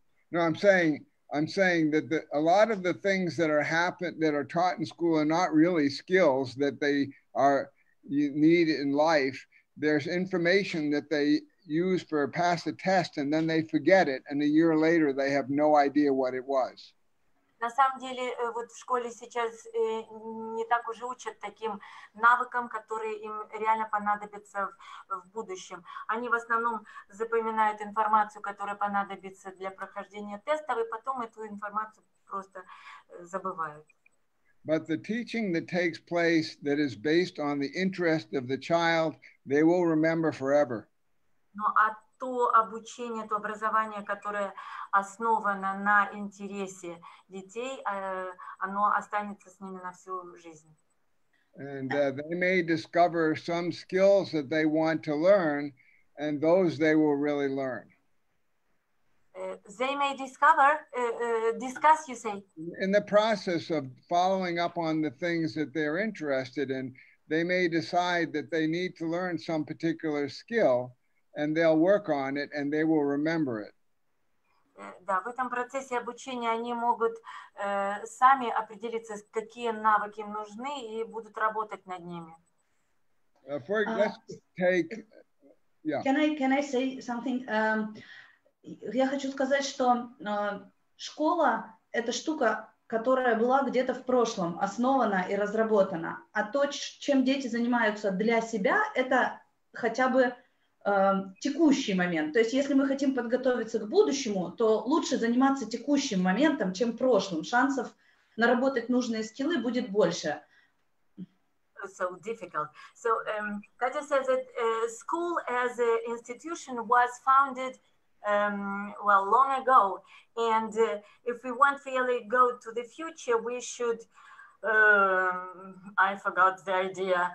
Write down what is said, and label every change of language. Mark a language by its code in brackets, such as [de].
[en] No, I'm saying that a lot of the things that are taught in school are not really skills that you need in life. There's information that they use for pass a test and then they forget it, and a year later they have no idea what it was. [ru] На самом деле, вот в школе сейчас не так уже учат таким навыкам, которые им реально понадобятся в будущем. Они в основном запоминают информацию, которая понадобится для прохождения тестов, и потом эту информацию просто забывают. [en] But the teaching that takes place that is based on the interest of the child, they will remember forever. [ru] То обучение, то образование, которое основано на интересе детей, оно останется с ними на всю жизнь. [en] And they may discover some skills that they want to learn, and those they will really learn. They may discuss, you say? In the process of following up on the things that they're interested in, they may decide that they need to learn some particular skill, and they'll work on it, and they will remember it. [ru] Да, в этом процессе обучения они могут сами определиться, какие навыки им нужны, и будут работать над ними. [en] Let's take, yeah. Can I say something? [ru] Я хочу сказать, что школа – это штука, которая была где-то в прошлом основана и разработана. А то, чем дети занимаются для себя, это хотя бы текущий момент. То есть, если мы хотим подготовиться к будущему, то лучше заниматься текущим моментом, чем прошлым. Шансов наработать нужные скиллы будет больше. [en] So difficult. So Katya says that school as an institution was founded long ago, and if we want to really go to the future, we should. I forgot the idea.